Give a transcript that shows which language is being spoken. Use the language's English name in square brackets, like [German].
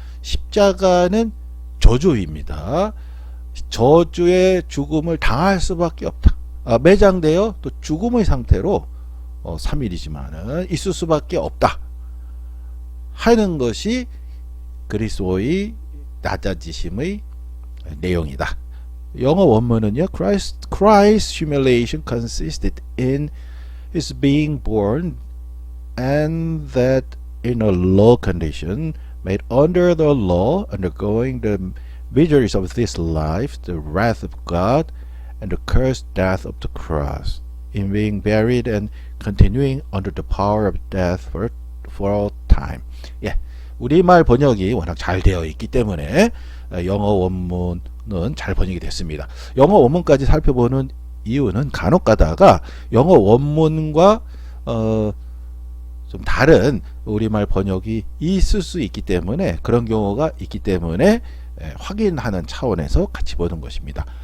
[Korean] 십자가는 저주입니다. 저주의 죽음을 당할 수밖에 없다. 매장되어 또 죽음의 상태로 3일이지만은 있을 수밖에 없다 하는 것이 그리스도의 낮아지심의 내용이다. 영어 원문은요, [English] Christ's humiliation consisted in his being born, and that in a low condition, made under the law, undergoing the miseries of this life, the wrath of God, and the cursed death of the cross, in being buried and continuing under the power of death for all time. [Korean] 예, 우리말 번역이 워낙 잘 되어 있기 때문에 영어 원문은 잘 번역이 됐습니다. 영어 원문까지 살펴보는 이유는 간혹 가다가 영어 원문과 좀 다른 우리말 번역이 있을 수 있기 때문에, 그런 경우가 있기 때문에 확인하는 차원에서 같이 보는 것입니다.